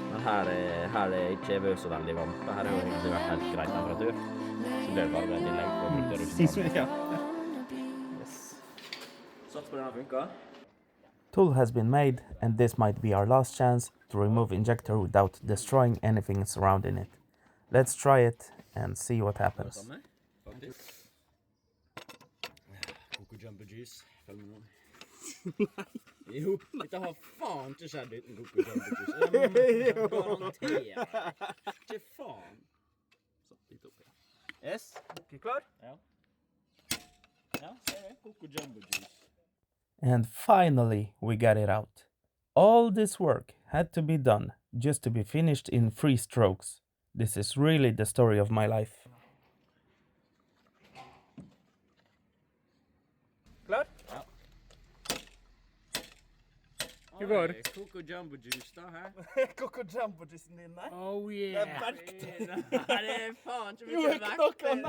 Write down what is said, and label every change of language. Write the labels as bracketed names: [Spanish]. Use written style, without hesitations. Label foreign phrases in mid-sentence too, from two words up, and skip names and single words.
[Norwegian] her er ikke vært så veldig varmt. Her har jo egentlig vært helt grei temperatur. Så blir det bare et tillegg på motorrusten. Ja. Sats på denne funker. [English] Tool has been made, and this might be our last chance to remove injector without destroying anything surrounding it. Let's try it and see what happens. Coco Jumbo Juice. [Norwegian] Følg med nå. Jo, dette har faen ikke skjedd uten Coco Jumbo Juice. Jeg garanterer. Ikke faen. Så, litt opp igjen. Yes. Er du klar? Ja. Ja, ser du? Coco Jumbo Juice. [English] And finally, we got it out. All this work had to be done just to be finished in 3 strokes. This is really the story of my life. [Norwegian] Klar? Ja. [Swedish] Hur går det? [Norwegian] Coco Jumbo Juice da, her. Coco Jumbo-juicen din der. [English] Oh yeah. [Norwegian] Det er verkt. Det er faen ikke Jo, mye ikke noe verkt. annet.